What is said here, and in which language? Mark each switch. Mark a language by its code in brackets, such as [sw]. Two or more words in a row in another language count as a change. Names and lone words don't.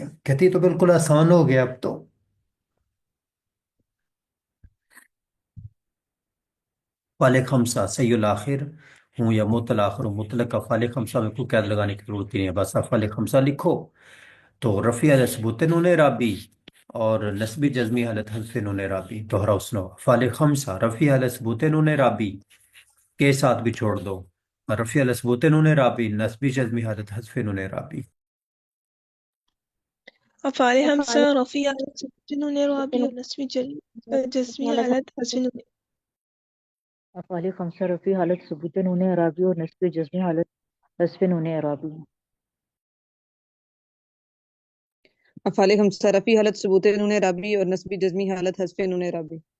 [ur] کہتی تو بالکل آسان ہو گیا اب تو. افعال خمسہ صحیح الآخر ہوں یا معطل آخر ہوں، مطلق افعال خمسہ میں کوئی قید لگانے کی ضرورت ہی نہیں ہے، بس افعال خمسہ لکھو. تو رفیع علی ثبوت نون اعرابی اور نسبی جزمی حالت حذف نون اعرابی. دوہراؤ سنو، افعال خمسہ رفیع علی ثبوت نون اعرابی کے ساتھ بھی چھوڑ دو، رفیع علی ثبوت نون اعرابی، نسبی جزمی حالت حذف نون اعرابی. افعال خمسہ رفعی حالت نون اعرابی اور نصبی جزمی حالت حذف نون. افعال خمسہ رفعی حالت ثبوت نون اعرابی اور نصب جزمی حالت حذف نون اعرابی. افعال خمسہ رفعی حالت ثبوت نون اعرابی اور نصبی جزمی حالت حذف نون اعرابی.